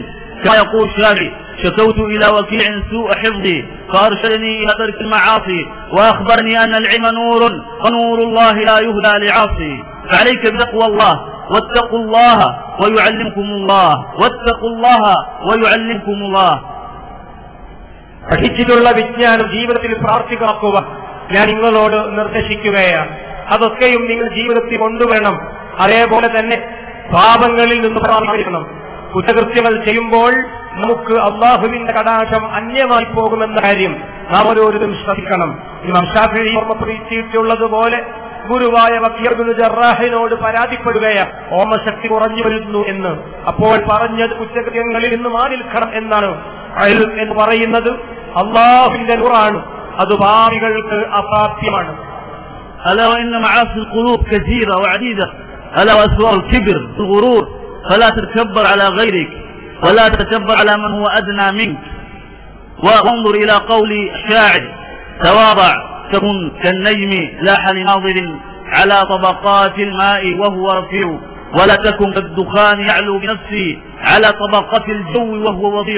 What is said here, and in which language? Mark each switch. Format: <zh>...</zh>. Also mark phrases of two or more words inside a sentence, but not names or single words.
<ar>كما يقول الشافعي: شكوت إلى وكيع سوء حفظي فأرشدني إلى ترك المعاصي، وأخبرني أن العلم نور ونور الله لا يهدى لعاصي. فعليك بتقوى الله، واتقوا الله ويعلمكم الله، واتقوا الله ويعلمكم الله.</ar> <ml>പഠിച്ചിട്ടുള്ള വിജ്ഞാനം ജീവിതത്തിൽ പ്രാവർത്തികമാക്കുക ഞാൻ നിങ്ങളോട് നിർദ്ദേശിക്കുകയാണ്. അതൊക്കെയും നിങ്ങൾ ജീവിതത്തിൽ കൊണ്ടുവരണം. അതേപോലെ തന്നെ പാപങ്ങളിൽ നിന്ന് പ്രാപിക്കണം. കുറ്റകൃത്യങ്ങൾ ചെയ്യുമ്പോൾ നമുക്ക് അള്ളാഹുവിന്റെ കടാക്ഷം അന്യമായി പോകുമെന്ന കാര്യം നാം ഓരോരുത്തരും ശ്രദ്ധിക്കണം. ഇമാം ശാഫിഈ ഓർമ്മപ്പെടുത്തിയിട്ടുള്ളതുപോലെ ഗുരുവായ വക്കീഅ് ഇബ്നു ജറാഹിനോട് പരാതിപ്പെടുകയാണ്, ഓർമ്മശക്തി കുറഞ്ഞു വരുന്നു എന്ന്. അപ്പോൾ പറഞ്ഞത് കുറ്റകൃത്യങ്ങളിൽ നിന്ന് മാറി നിൽക്കണം എന്നാണ്. ഇൽം എന്ന് പറയുന്നത് അള്ളാഹുവിന്റെ നൂറാണ്, അത് പാപികൾക്ക് അസാധ്യമാണ്.</ml> <ar>ألا وإن معاصي القلوب كثيرة وعديدة، ألا وأسوار الكبر الغرور، فلا تتكبر على غيرك ولا تتكبر على من هو أدنى منك. وانظر إلى قول الشاعر: تواضع تكن كالنجم لاح لناظر على طبقات الماء وهو رفيع، ولا تكن كالدخان يعلو بنفسه على طبقة الجو وهو وضيع.</ar>